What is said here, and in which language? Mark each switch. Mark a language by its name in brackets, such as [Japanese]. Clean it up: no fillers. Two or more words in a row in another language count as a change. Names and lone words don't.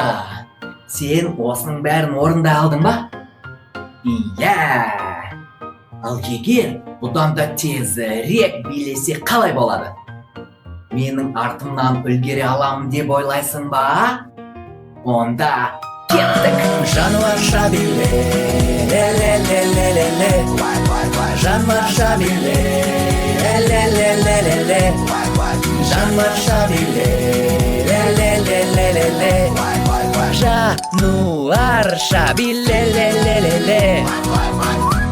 [Kazakh] Сен осының бәрін орындай алдың ба? Иә. Ал егер бұдан да тезірек билесе қалай болады? Менің артымнан үлгере аламын деп ойлайсың ба? Онда кеттік. Жануарша биле, ле-ле-ле-ле-ле-ле, жануарша биле, ле-ле-ле-ле-ле-ле, жануарша биле, ле-ле-ле-ле-ле-ле, жануарша биле, ле-ле-ле-ле.